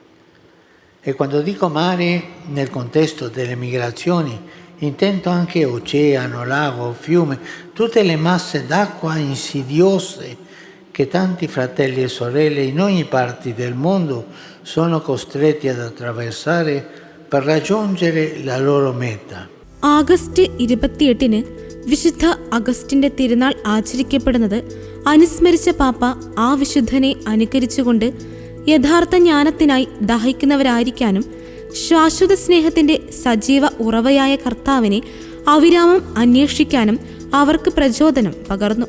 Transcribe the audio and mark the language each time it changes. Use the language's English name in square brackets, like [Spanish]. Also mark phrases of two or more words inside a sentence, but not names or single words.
[Italian] E quando dico mare nel contesto delle migrazioni intendo anche oceano, lago, fiume, tutte le masse d'acqua insidiose che tanti fratelli e sorelle in ogni parte del mondo sono costretti ad attraversare per raggiungere la loro meta. [Malayalam] ആഗസ്റ്റ് 28-ന് വിശുദ്ധ അഗസ്റ്റിന്റെ തിരുനാൾ ആചരിക്കപ്പെടുന്നത് അനുസ്മരിച്ച പാപ്പ ആ വിശുദ്ധനെ അനുകരിച്ചുകൊണ്ട് യഥാർത്ഥ ജ്ഞാനത്തിനായി ദാഹിക്കുന്നവരായിരിക്കാനും ശാശ്വത സ്നേഹത്തിന്റെ സജീവ ഉറവയായ കർത്താവിനെ അവിരാമം അന്വേഷിക്കാനും അവർക്ക് പ്രചോദനം പകർന്നു.